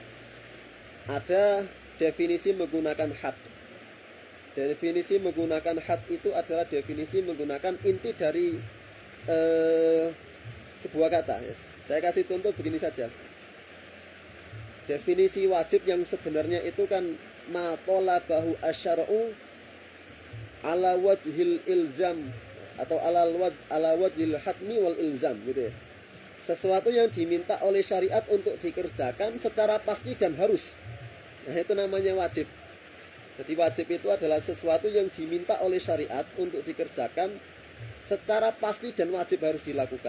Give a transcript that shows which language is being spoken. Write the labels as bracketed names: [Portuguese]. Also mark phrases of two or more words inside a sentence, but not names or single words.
[Indonesian] Ada definisi menggunakan had. Definisi menggunakan had itu adalah definisi menggunakan inti dari sebuah kata ya. Saya kasih contoh begini saja. Definisi wajib yang sebenarnya itu kan [Arabic] ما طلبه الشارع على وجه الإلزام [Indonesian] atau [Arabic] على وجه الحتم والإلزام [Indonesian] gitu ya. Sesuatu yang diminta oleh syariat untuk dikerjakan secara pasti dan harus. Nah, itu namanya wajib. Jadi wajib itu adalah sesuatu yang diminta oleh syariat untuk dikerjakan secara pasti dan wajib harus dilakukan.